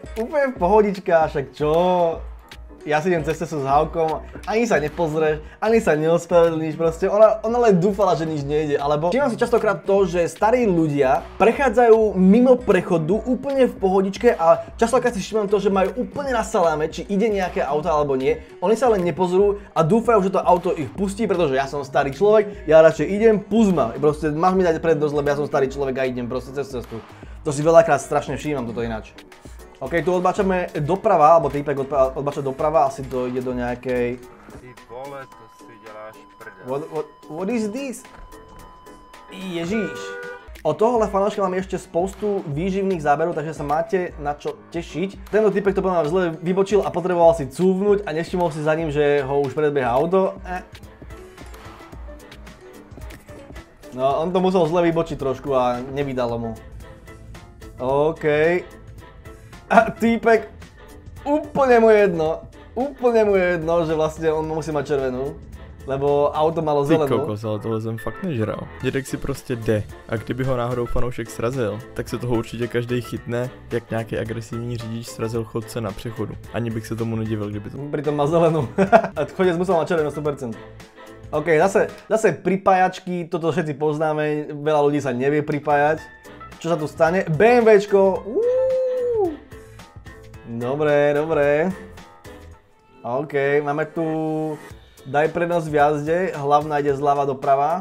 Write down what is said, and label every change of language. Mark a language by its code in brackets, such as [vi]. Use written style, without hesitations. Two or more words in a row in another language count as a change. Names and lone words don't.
[sk] Úplne v pohodička, však čo? Ja si idem cez cestu s Haukom, ani sa nepozrieš, ani sa neospravedlníš, proste ona len dúfala, že nič nejde, alebo všímam si častokrát to, že starí ľudia prechádzajú mimo prechodu úplne v pohodičke a častokrát si všímam to, že majú úplne na saláme, či ide nejaké auto alebo nie, oni sa len nepozrú a dúfajú, že to auto ich pustí, pretože ja som starý človek, ja radšej idem, pust ma, proste máš mi dať prednosť, lebo ja som starý človek a idem proste cez cestu. To si veľakrát strašne všímam toto ináč. OK, tu odbáčame doprava, alebo týpek odbáča doprava, asi to ide do nejakej... [cs] Ty vole, to si děláš prdel. [en] What is this? [cs] Ježíš. Od tohohle fanouška mám [sk] ešte [cs] spoustu výživných [sk] záberov, takže sa máte na čo tešiť. Tento týpek to podľa mňa zle vybočil a potreboval si cúvnuť a nevšimol si za ním, že ho už predbieha auto. No, on to musel zle vybočiť trošku a nevydalo mu. OK. A týpek, úplne mu jedno, že vlastne on musí mať červenú, lebo auto malo zelenú. [cs] Ty kokos, ale tohle jsem fakt nežral. Dědek si prostě jde a kdyby ho náhodou fanoušek srazil, tak se toho určitě každý chytne, jak nějaký agresivní řidič srazil chodce na přechodu. Ani bych se tomu nedivil, kdyby to... [sk] Pritom má zelenú. A chodec musel mať červenú 100%. OK, zase pripájačky, toto všetci poznáme, veľa ľudí sa nevie pripájať. Čo sa tu stane? BMWčko, Dobre. OK, máme tu daj prednosť v jazde, hlavná ide zľava doprava.